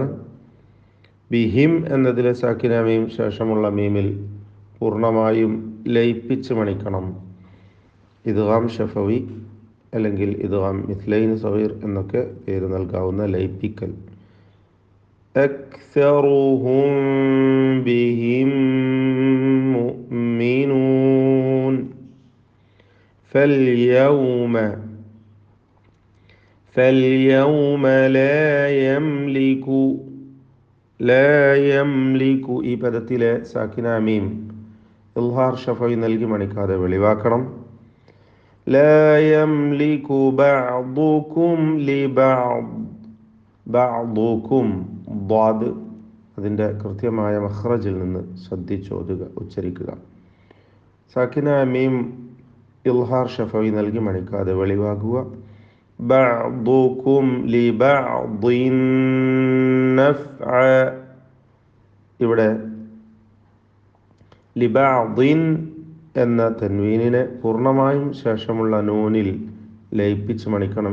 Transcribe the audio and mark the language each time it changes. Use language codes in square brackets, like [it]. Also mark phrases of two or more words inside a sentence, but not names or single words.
[ml] ബിഹിം എന്നതിലെ [ar] ساكنة ميم [ml] ശേഷമുള്ള മീമിൽ പൂർണ്ണമായും ലയിപ്പിച്ച് മണിക്കണം. [ar] إدغام شفوي [ml] അല്ലെങ്കിൽ [ar] إدغام مثلين صغير [ml] എന്നൊക്കെ പേര് നൽകാവുന്ന ലയിപ്പിക്കൽ. [ar] أكثرهم بهم مؤمنون. فاليوم لا يملك [ml] ഈ പദത്തിലെ [ar] ساكنة ميم إظهار شفوي [ml] നൽകി മണിക്കാതെ വെളിവാക്കണം. [ar] لا يملك بعضكم بعضكم [ml] ضاد അതിൻ്റെ കൃത്യമായ മഖ്റജിൽ നിന്ന് ശ്രദ്ധിച്ചോതുക, ഉച്ചരിക്കുക. [ar] ساكنة ميم إظهار شفوي [ml] നൽകി മണിക്കാതെ വെളിവാക്കുക. [ar] بعضكم لبعض نفعا. [ml] ഇവിടെ ലിബഅ്ദിൻ എന്ന തൻവീനിനെ പൂർണ്ണമായും ശേഷമുള്ള നൂനിൽ ലയിപ്പിച്ച് മണിക്കണം.